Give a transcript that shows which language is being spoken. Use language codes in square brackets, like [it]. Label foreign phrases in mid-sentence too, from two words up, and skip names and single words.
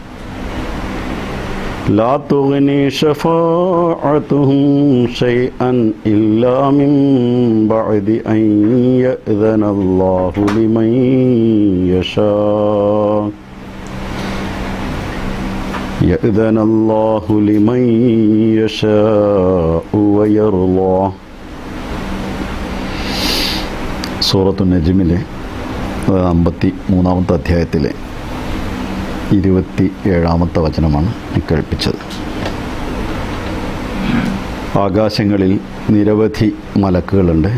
[ar] لا تغني شفاعتهم شيئا إلا من بعد أن يأذن الله لمن يشاء يأذن الله لمن يشاء ويرضى. [ml] സൂറത്തു നജ്മിലെ 53-ാമത്തെ അധ്യായത്തിലെ 27-ാമത്തെ വചനമാണ് കേൾപ്പിച്ചത്. ആകാശങ്ങളിൽ നിരവധി മലക്കുകളുണ്ട്.